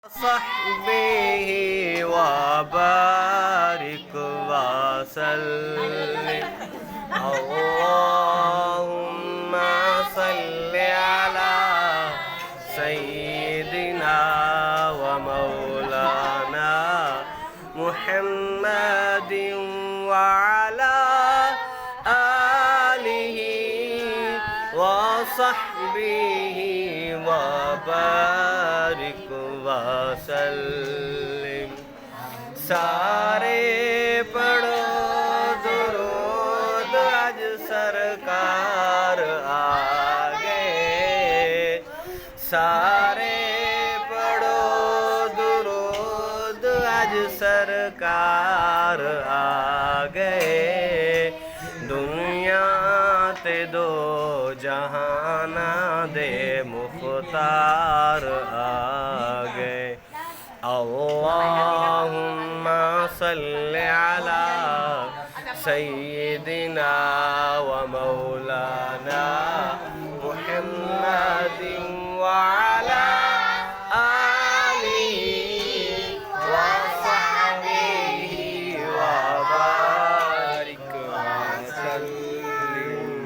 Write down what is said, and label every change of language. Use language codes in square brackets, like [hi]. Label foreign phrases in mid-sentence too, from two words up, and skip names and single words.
[ar] صحبه وبارك وسلم اللهم صل على سيدنا ومولانا محمد وعلى آله وصحبه وبارك वसल्लम [pa] سارے پڑھو درود اج سرکار آ گئے سارے پڑھو درود اج سرکار آ گئے دنیا تے دو جہاناں دے مختار آ گئے [ar] اللهم صل على سيدنا ومولانا محمد وعلى آله وصحبه وبارك وسلم